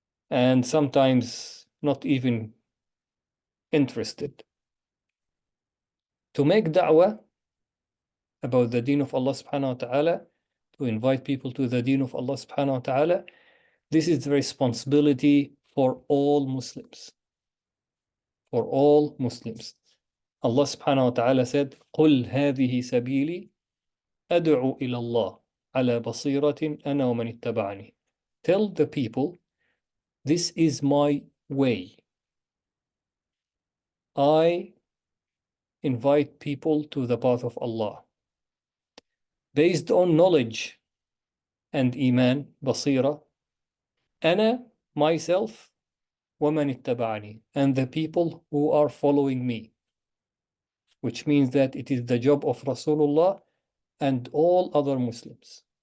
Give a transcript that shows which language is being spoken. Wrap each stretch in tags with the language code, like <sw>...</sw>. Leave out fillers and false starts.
<en>And sometimes not even interested. To make da'wah about the deen of Allah subhanahu wa ta'ala, to invite people to the deen of Allah subhanahu wa ta'ala, this is the responsibility for all Muslims. For all Muslims.</en> <ar>Allah subhanahu wa ta'ala said, قُلْ هَذِهِ سَبِيلي أَدْعُو إِلَى اللَّهِ عَلَى بَصِيرَةٍ أَنَا وَمَنِ اتَّبَعَنِي.</ar> <en>Tell the people, this is my way. I invite people to the path of Allah based on knowledge and iman, basira,</en> <ar>أنا,</ar> <en>myself,</en> <ar>وَمَنِ اتَّبَعَنِي,</ar> <en>and the people who are following me, which means that it is the job of Rasulullah and all other Muslims.</en>